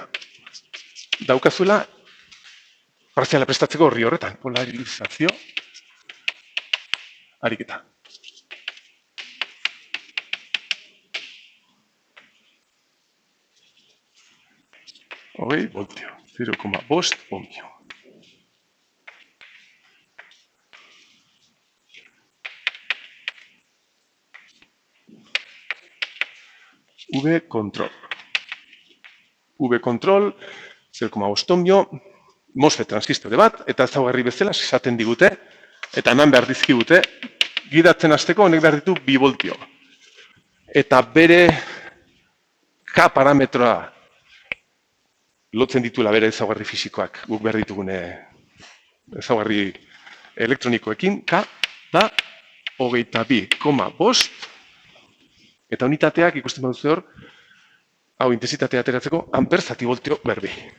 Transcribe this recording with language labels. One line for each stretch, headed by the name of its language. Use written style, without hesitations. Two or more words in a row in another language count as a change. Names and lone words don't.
Basque: Daukazuela parziala prestatzeko horri horretan. Polarizazio ariketa. Hogei voltio. 0,5 ohmio. V-control. V-control, 0,5 ohmio, MOSFET transistore bat, eta ezaugarri bezala esaten digute, eta eman behar dizkigute, gidatzen hasteko honek behar ditu 2 voltio. Eta bere K parametroa lotzen dituela bere ezaugarri fisikoak, guk behar ditugune ezaugarri elektronikoekin, K da 22,5, eta unitateak ikusten baduzu hor, hau intensitatea ateratzeko, amper zati voltio berbi.